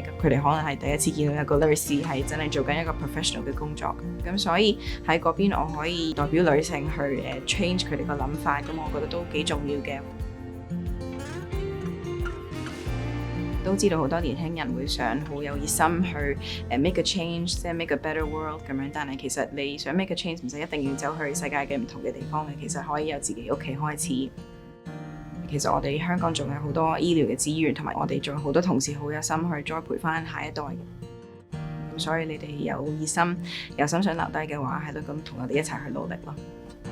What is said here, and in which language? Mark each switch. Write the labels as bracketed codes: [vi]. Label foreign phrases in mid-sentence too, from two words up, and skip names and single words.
[yue] 佢哋可能係第一次見到一個 nurse 係真係做緊一個 professional 嘅工作。咁所以喺嗰邊我可以代表女性去change 佢哋個諗法，咁我覺得都幾重要嘅。都知道好多年輕人會想好有熱心去 [en] make a change， [yue] 即係 [en] make a better world [yue] 咁樣。但係其實你想 [en] make a change [yue] 唔使一定要走去世界嘅唔同嘅地方嘅，其實可以由自己屋企開始。其實我哋香港仲有好多醫療嘅資源，同埋我哋仲有好多同事好有心去栽培翻下一代。咁所以你哋有熱心、有心想留低嘅話，喺度咁同我哋一齊去努力咯。